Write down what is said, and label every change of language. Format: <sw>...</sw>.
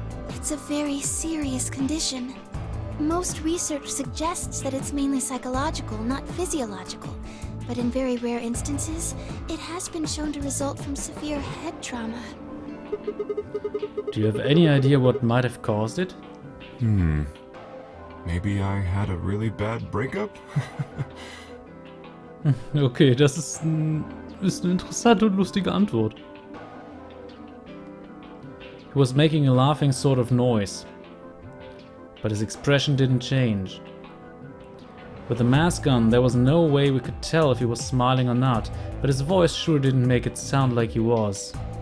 <en>It's a very serious condition. Most research suggests that it's mainly psychological, not physiological. But in very rare instances, it has been shown to result from severe head trauma. Do you have any idea what might have caused it? Maybe I had a really bad breakup?</en> <de>Okay, das ist eine interessante und lustige Antwort.</de> <en>He was making a laughing sort of noise, but his expression didn't change. With the mask on, there was no way we could tell if he was smiling or not, but his voice sure didn't make it sound like he was.</en>